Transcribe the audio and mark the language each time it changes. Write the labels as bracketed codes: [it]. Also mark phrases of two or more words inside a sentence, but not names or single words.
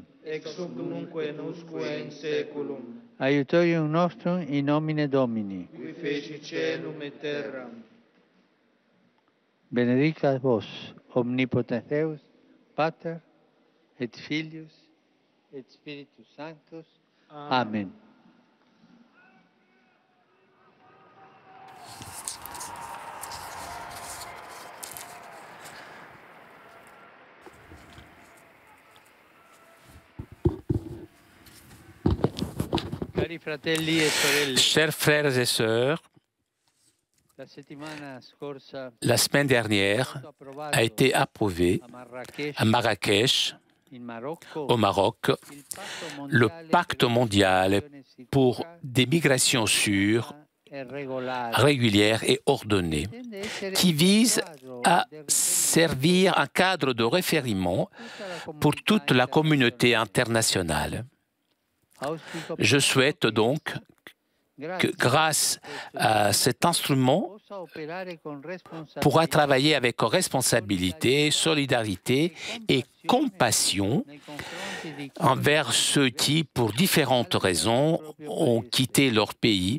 [la] Ex hoc nunc et usque in saeculum. Aiutorium nostrum in nomine Domini. Qui feci celum et terram. Benedicat vos, omnipotens Deus, Pater, et Filius, et Spiritus Sanctus. Amen. [it] Cari fratelli e sorelle, [fr] Chers frères et sœurs, [it] la settimana scorsa [fr] la semaine dernière a été approuvé à Marrakech, [it] in Marocco, [fr] au Maroc, le pacte mondial pour des migrations sûres, [it] e regolare [fr] régulières et ordonnées, qui vise à servir un cadre de référement pour toute la communauté internationale. Je souhaite donc que grâce à cet instrument, pourra travailler avec responsabilité, solidarité et compassion envers ceux qui, pour différentes raisons, ont quitté leur pays.